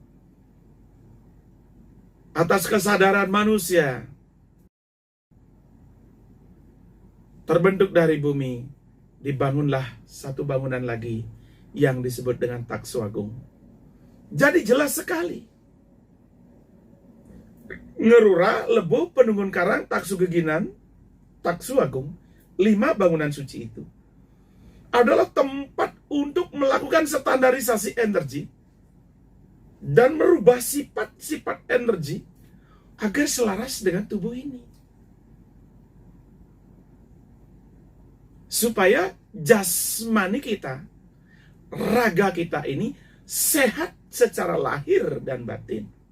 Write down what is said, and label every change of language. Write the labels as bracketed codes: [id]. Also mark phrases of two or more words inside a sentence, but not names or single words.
[id] Atas kesadaran manusia, terbentuk dari bumi, dibangunlah satu bangunan lagi yang disebut dengan Taksu Agung. Jadi jelas sekali, Ngerurah, Lebuh, Penunggun Karang, Taksugeginan, Taksu Agung, 5 bangunan suci itu adalah tempat untuk melakukan standarisasi energi dan merubah sifat-sifat energi agar selaras dengan tubuh ini, supaya jasmani kita, raga kita ini sehat secara lahir dan batin.